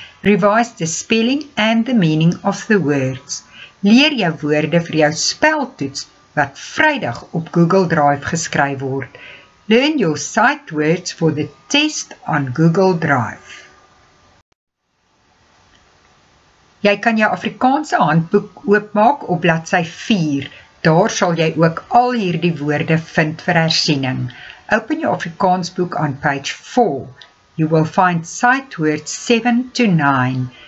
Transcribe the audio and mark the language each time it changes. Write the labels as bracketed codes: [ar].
[en] Revise the spelling and the meaning of the words. [af] Leer jou woorde vir jou speltoets wat Vrydag op Google Drive geskryf word. [en] Learn your sight words for the test on Google Drive. [af] Jy kan jou Afrikaanse handboek oopmaak op bladsy 4. Daar sal jy ook al hierdie woorde vind vir hersiening. [en] Open your Afrikaans book on page 4. You will find sight words 7 to 9.